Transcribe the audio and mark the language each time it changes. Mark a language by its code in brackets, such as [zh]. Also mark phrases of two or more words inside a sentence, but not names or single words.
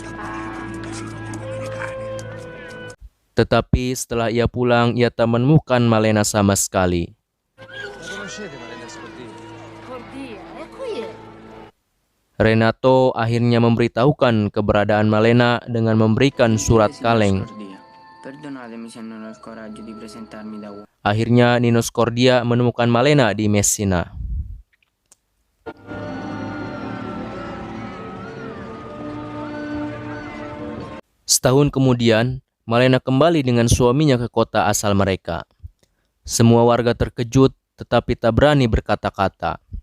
[id] Tetapi setelah ia pulang, ia tak menemukan Malena sama sekali. Renato akhirnya memberitahukan keberadaan Malena dengan memberikan surat kaleng. [it] Perdonatemi se non ho il coraggio di presentarmi da uomo. [id] Akhirnya Ninos Kordia menemukan Malena di Messina. Setahun kemudian, Malena kembali dengan suaminya ke kota asal mereka. Semua warga terkejut, tetapi tak berani berkata-kata.